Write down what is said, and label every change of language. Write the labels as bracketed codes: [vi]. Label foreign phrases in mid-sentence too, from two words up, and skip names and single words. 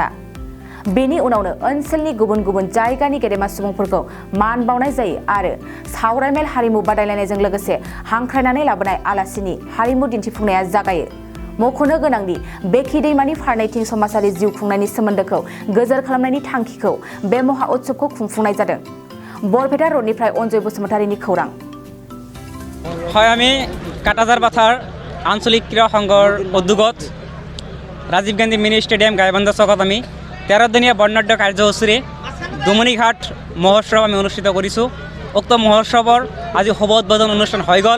[brx] बेनि उनावनो ओनसोलनि गुबुन गुबुन जायगानि गेदेमा सुबुंफोरखौ मान बावनाय जायो आरो सावरायमेल हारिमु बादायलायनायजों लोगोसे हांख्रायनानै लाबोनाय आलासिनि हारिमु दिन्थिफुंनाया जागायो। मख'नो गोनांदि बेखि दैमानि फारनैथिं समाजारि जिउ खुंनायनि सोमोन्दोखौ गोजोर खालामनायनि थांखिखौ बे महा उत्सवखौ खुंफुंनाय जादों। बरपेटा रडनिफ्राय अनजय बसुमतारीनि खौरां। [as] হয়, আমি কাটাজাৰ বাথাৰ আঞ্চলিক ক্ৰীড়া সংঘৰ উদ্যোগত ৰাজীৱ গান্ধী মিনি ষ্টেডিয়াম গাইবান্ধা চকত আমি 13 দিনীয়া বৰ্ণাঢ্য কাৰ্যসূচীৰে দম'নিঘাট মহোৎসৱ আমি অনুষ্ঠিত কৰিছোঁ। উক্ত মহোৎসৱৰ আজি শুভ উদ্বোধন অনুষ্ঠান হৈ গ'ল।